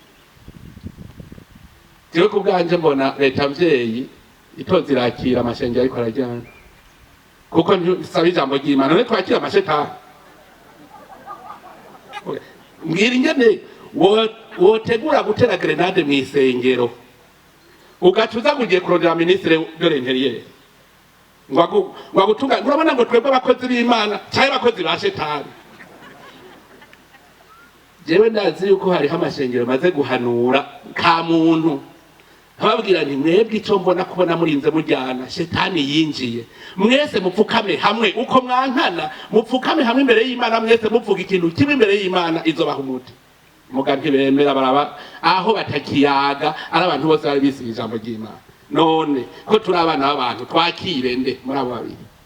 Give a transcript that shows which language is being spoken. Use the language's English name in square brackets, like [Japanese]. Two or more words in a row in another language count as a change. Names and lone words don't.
[Rundi] jewe ku bwanje mbona leta mvyeyi itoza irakira amashengero ariko arajyana kuko ntisaba ijambo ry'Imana none twakira amashetani mbwira ingene wotegura gutera grenade mu isengero ugacuza ngo ugiye kurondera [French] ministre de l'intérieur [Rundi] wagutunga urabona ngo twebwe abakozi b'Imana cyangwa abakozi ba shetani jewe ndazi yuko hariho amashengero maze guhanura ka muntu ababwira nti mwebwe icyo mbona kubona murinze mujyana shetani yinjiye mwese mupfukame hamwe uko mwankana mupfukame hamwe imbere y'Imana mwese mupfuga ikintu kimwe imbere y'Imana izobaha umuti muga ntibemera baraba aho batakiyaga ari abantu bose bari bisiga ijambo ry'Imana none ko turi abana b'abantu twakire nde muri abo babiri